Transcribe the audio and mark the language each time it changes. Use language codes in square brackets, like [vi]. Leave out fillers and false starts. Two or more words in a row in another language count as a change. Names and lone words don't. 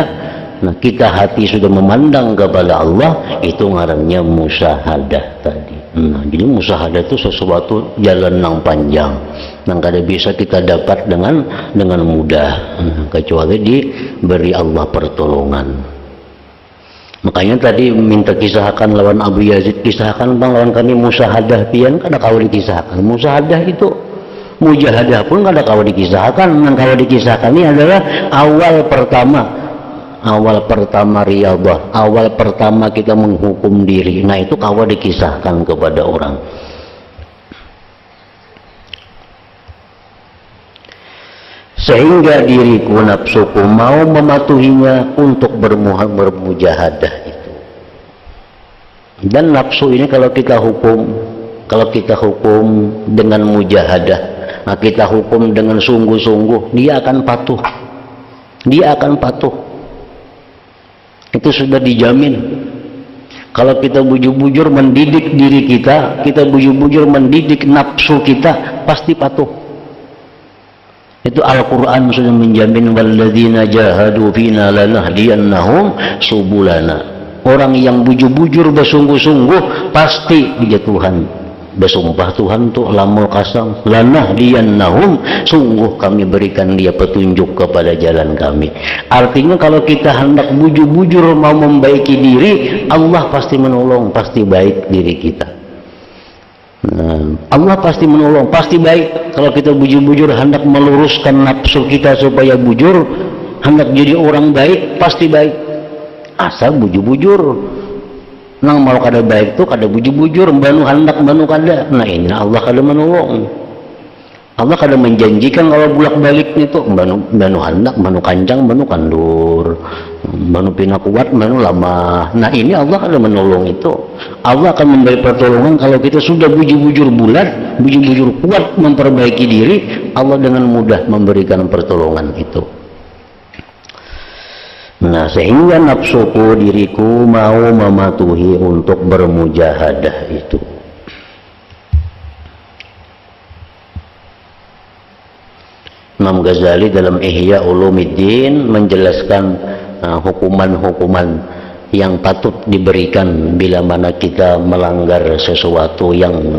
[bjn] Nah, kita hati sudah memandang kepada Allah, itu ngarannya musyahadah tadi. Nah, jadi musyahadah itu sesuatu jalan yang panjang, yang kada bisa kita dapat dengan mudah, kecuali diberi Allah pertolongan. Makanya tadi minta kisahkan lawan Abu Yazid, kisahkan bang lawan kami musyahadah pian, kada kau dikisahkan. Musyahadah itu mujahadah pun kada kau dikisahkan. Yang kau dikisahkan ini adalah awal pertama riyadhah, awal pertama kita menghukum diri. Nah, itu kau dikisahkan kepada orang. Sehingga diriku nafsuku mau mematuhinya untuk bermujahadah itu. [id] Dan nafsu ini kalau kita hukum dengan mujahadah, nah kita hukum dengan sungguh-sungguh, dia akan patuh. Itu sudah dijamin. [bjn] Kalau kita bujur-bujur mendidik diri kita bujur-bujur mendidik nafsu kita, pasti patuh. Itu Al-Quran sudah menjamin, [ar] والذين جاهدوا فينا لنهدينهم سبلنا. [bjn] Orang yang bujur-bujur bersungguh-sungguh pasti dia Tuhan. Bersumpah Tuhan tuh [ar] لام القسم لنهدينهم, [bjn] sungguh kami berikan dia petunjuk kepada jalan kami. Artinya kalau kita hendak bujur-bujur mau membaiki diri, Allah pasti menolong, pasti baik diri kita. Nah, Allah pasti menolong, pasti baik. Kalau kita bujur-bujur hendak meluruskan nafsu kita supaya bujur, hendak jadi orang baik, pasti baik. Asal bujur-bujur. Nang mau kada baik tu kada bujur-bujur, banu hendak banu kada. Nah, ini Allah kada menolong. Allah kada menjanjikan kalau bolak-balik itu banu hendak, banu kanjang, banu kandur, banu pina kuat, banu lemah. Nah, ini Allah kada menolong itu. Allah akan memberi pertolongan kalau kita sudah bujur-bujur bulat, bujur-bujur kuat memperbaiki diri, Allah dengan mudah memberikan pertolongan itu. [id] Nah, sehingga nafsuku, diriku mau mematuhi untuk bermujahadah itu. Imam Ghazali dalam Ihya Ulumuddin menjelaskan hukuman-hukuman yang patut diberikan bila mana kita melanggar sesuatu yang